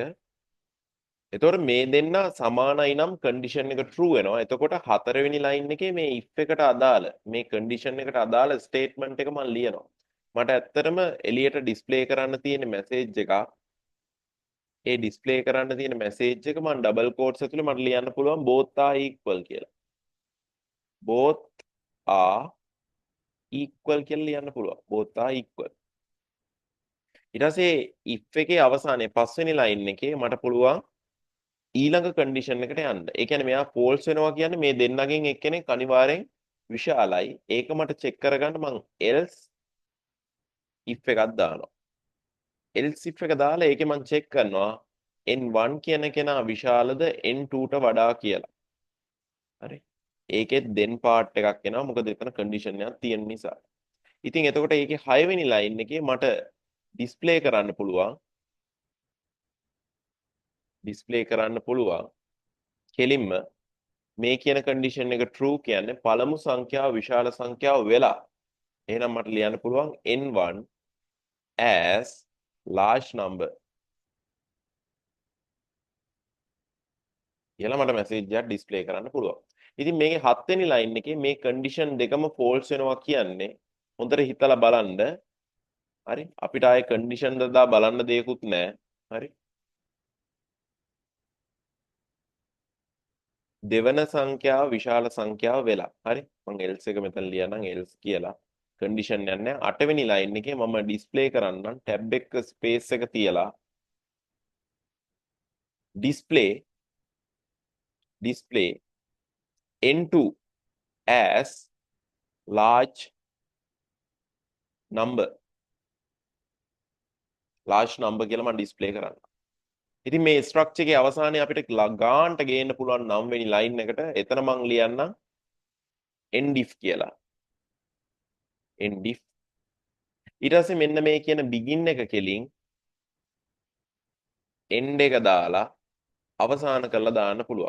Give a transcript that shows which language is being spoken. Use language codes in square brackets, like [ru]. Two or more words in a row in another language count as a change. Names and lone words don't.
[si] එතකොට මේ දෙන්න සමානයි නම් condition එක true වෙනවා. එතකොට හතරවෙනි line එකේ මේ if එකට අදාළ මේ condition එකට අදාළ statement එක මම ලියනවා. මට ඇත්තටම එළියට display කරන්න තියෙන message එකක්. ඒ display කරන්න තියෙන message එක මම [en] double quotes [si] ඇතුලේ මට ලියන්න පුළුවන් [en] both are equal [si] කියලා. [en] both are equal [si] කියලා ලියන්න පුළුවන්. [en] both are equal. [si] ඊට පස්සේ if එකේ අවසානයේ පස්වෙනි line එකේ මට පුළුවන් ඊළඟ condition එකට යන්න. ඒ කියන්නේ මෙයා false වෙනවා කියන්නේ මේ දෙන්නගෙන් එක්කෙනෙක් අනිවාර්යෙන් විශාලයි. ඒක මට check කරගන්න මං [en] else if [si] එකක් දානවා. [en] else if [si] එක දාලා ඒකේ මං check කරනවා n1 කියන කෙනා විශාලද n2ට වඩා කියලා. හරි. ඒකෙත් [en] then part [si] එකක් එනවා. මොකද එතන condition එකක් තියෙන නිසා. ඉතින් එතකොට ඒකේ 6 වෙනි line එකේ මට display කරන්න පුළුවන් කෙලින්ම මේ කියන condition එක true කියන්නේ පළමු සංඛ්‍යාව විශාල සංඛ්‍යාව වෙලා. එහෙනම් මට ලියන්න පුළුවන් [en] n1 as large number. [si] කියලා මට message එකක් display කරන්න පුළුවන්. ඉතින් මේකේ 7 වෙනි line එකේ මේ condition දෙකම false වෙනවා කියන්නේ හොඳට හිතලා බලන්න. හරි. අපිට ආයේ condition දදා බලන්න දෙයක්වත් නැහැ. හරි. දෙවන සංඛ්‍යාව විශාල සංඛ්‍යාව වෙලා. හරි. මම else එක මෙතන ලියනම් else කියලා. condition යන්නේ 8 වෙනි line එකේ මම display කරන්නම් tab එක space එක තියලා [en] display n2 as large number [si] කියලා මම display කරන්න. ඉතින් මේ structure එකේ අවසානයේ අපිට ගාන්ට ගේන්න පුළුවන් 9 වෙනි line එකට එතන මම ලියන්නම් endif කියලා. endif ඊට පස්සේ මෙන්න මේ කියන begin එක කෙලින් end එක දාලා අවසන් කරලා දාන්න පුළුවන්.